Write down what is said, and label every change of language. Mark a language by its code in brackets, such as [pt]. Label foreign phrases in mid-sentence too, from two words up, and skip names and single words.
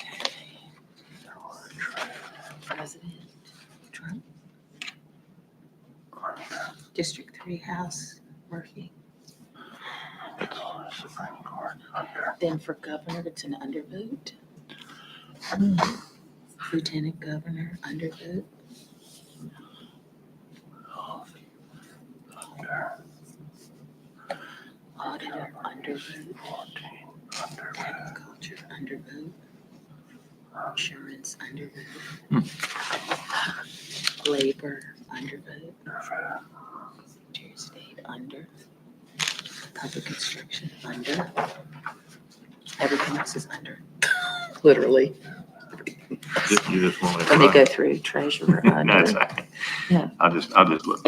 [en] President Trump. District 3 House Murphy. Then for governor, it's an undervote. Lieutenant governor, undervote. Auditor, undervote. Agriculture, undervote. Insurance, undervote. Labor, undervote. Secretary of State, under. Public construction, under. Everything else is under, literally. You just want to. Let me go through treasurer, That's, under. Yeah. I'll just look.